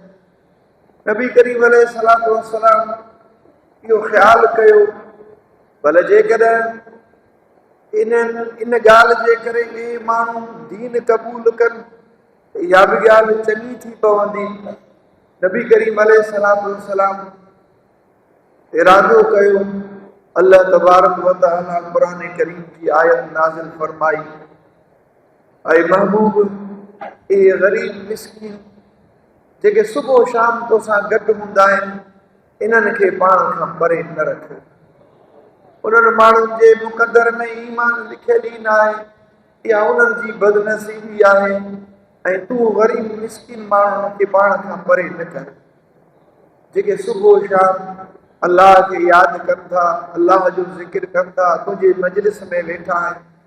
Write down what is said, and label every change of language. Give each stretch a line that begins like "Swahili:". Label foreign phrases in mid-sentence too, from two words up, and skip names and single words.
Sindhi: नबी करीम
Arabic: عليه الصلاة والسلام
Sindhi: इहो ख़्यालु कयो भले जेकॾहिं इन ॻाल्हि जे करे इहे माण्हू दीन क़बूल कनि इहा बि ॻाल्हि चङी थी पवंदी। नबी करीम
Arabic: عليه الصلاة والسلام
Sindhi: इरादो कयो।
Arabic: الله تبارك وتعالى
Sindhi: क़ुरान करीम जी आयत नाज़िल फरमाई, ऐं महबूब इहे ग़रीब मिस्कीन जेके सुबुह शाम तोसां गॾु हूंदा आहिनि इन्हनि खे पाण खां परे न रख। उन्हनि माण्हुनि जे मुक़दर में ईमान लिखियल ई न आहे, इहा उन्हनि जी बदनसीबी आहे ऐं तूं ग़रीब मिस्कीन माण्हुनि खे पाण खां परे न कर जेके सुबुह शाम अल्लाह खे यादि कनि था, अल्लाह जो ज़िक्र कनि था, तुंहिंजे मजलिस में वेठा आहिनि।